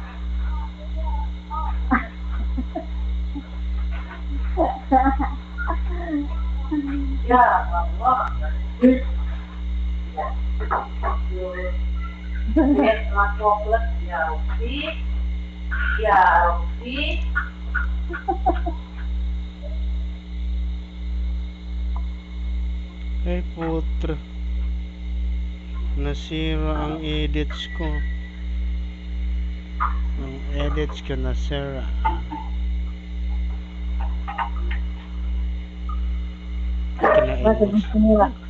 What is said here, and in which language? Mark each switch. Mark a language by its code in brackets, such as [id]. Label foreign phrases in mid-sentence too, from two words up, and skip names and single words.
[id] Ya, Allah. Ya, coklat ya, Rofi. Ya, Rofi. [tl] Ay putra. Nasira ang edits ko. Ang edits ko nasira. Bakit gusto nila?